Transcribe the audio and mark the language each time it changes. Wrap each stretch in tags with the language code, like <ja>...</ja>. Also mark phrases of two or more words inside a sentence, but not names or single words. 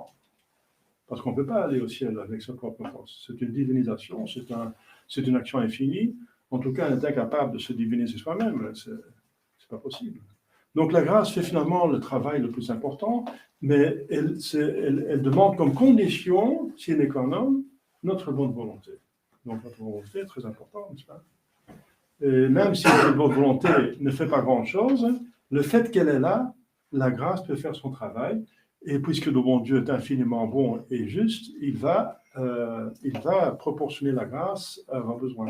<fr>Parce qu'on ne peut pas aller au ciel avec sa propre force. C'est une divinisation, c'est une action infinie. En tout cas, on est incapable de se diviniser soi-même. C'est pas possible. Donc la grâce fait finalement le travail le plus important, mais elle demande comme condition,</fr> <la>sine qua non,</la> <fr>notre bonne volonté. Donc notre volonté est très importante, n'est-ce pas? Et même si cette bonne volonté ne fait pas grand-chose, le fait qu'elle est là, la grâce peut faire son travail, et puisque le bon Dieu est infiniment bon et juste, il va proportionner la grâce à vos besoins.</fr>